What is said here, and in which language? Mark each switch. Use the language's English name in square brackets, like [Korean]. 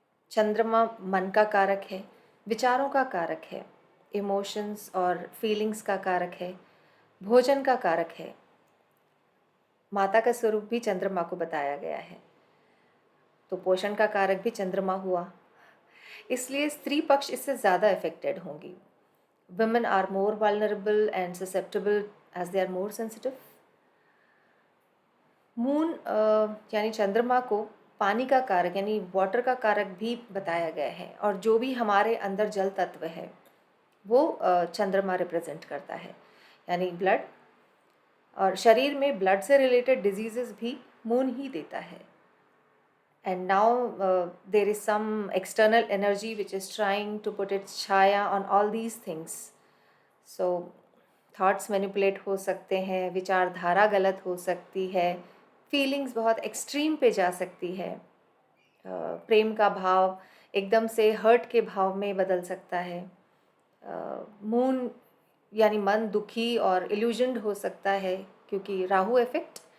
[Hindi] चंद्रमा मन का कारक है, विचारों का कारक है, इमोशंस और फीलिंग्स का कारक है, भोजन का कारक है। माता का स्वरूप भी चंद्रमा को बताया गया है, तो पोषण का कारक भी चंद्रमा हुआ। इसलिए स्त्री पक्ष इससे ज़्यादा अफेक्टेड होंगी। [English] Women are more vulnerable and susceptible as they are more sensitive. [Hindi] Moon यानी चंद्रमा को पानी का कारक यानी वाटर का कारक भी बताया गया है, और जो भी हमारे अंदर जल तत्व है वो चंद्रमा रिप्रेजेंट करता है, यानी ब्लड। और शरीर में ब्लड से रिलेटेड डिजीजेस भी मून ही देता है। [English] And now there is some external energy which is trying to put its chaya on all these things. So thoughts manipulate [Hindi] हो सकते हैं, विचारधारा गलत हो सकती है, फीलिंग्स बहुत एक्सट्रीम पे जा सकती है, प्रेम का भाव एकदम से हर्ट के भाव में बदल सकता है। मून यानी मन दुखी और इल्यूजन्ड हो सकता है, क्योंकि राहु इफेक्ट।